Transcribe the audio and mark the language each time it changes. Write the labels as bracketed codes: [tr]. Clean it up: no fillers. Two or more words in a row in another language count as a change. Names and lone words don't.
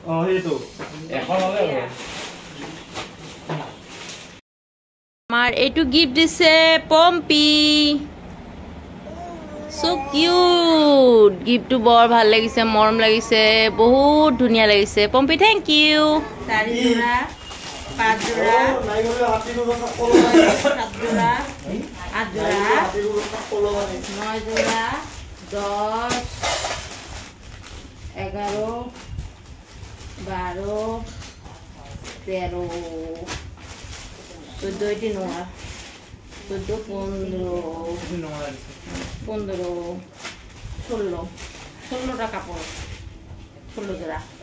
[as] আমার এইটু গিফট দিছে পম্পি সো কিউট গিফটটো বৰ ভাল লাগিছে মৰম লাগিছে বহুত ধুনীয়া লাগিছে পম্পি [en] thank you [as] 4 জোড়া 5 জোড়া 7 জোড়া 8 জোড়া 9 জোড়া 10 11 12 13 14 নোয়া 16টা কাপড় 16 জোড়া